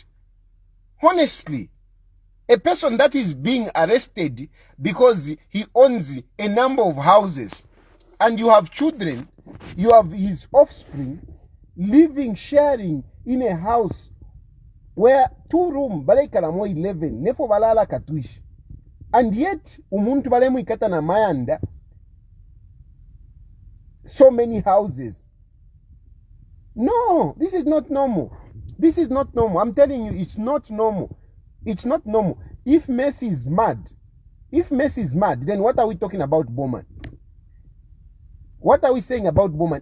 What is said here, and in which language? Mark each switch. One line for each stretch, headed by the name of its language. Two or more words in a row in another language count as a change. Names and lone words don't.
English: Honestly, a person that is being arrested because he owns a number of houses and you have children, you have his offspring living, sharing in a house where 2 rooms,
Bemba: balaikala mo 11, nefo balala katwishi.
English: And yet,
Bemba: umuntu balemu ikata na mayanda,
English: so many houses. No, this is not normal. This is not normal. I'm telling you, it's not normal. It's not normal. If Messi is mad, then what are we talking about Bowman? What are we saying about Bowman?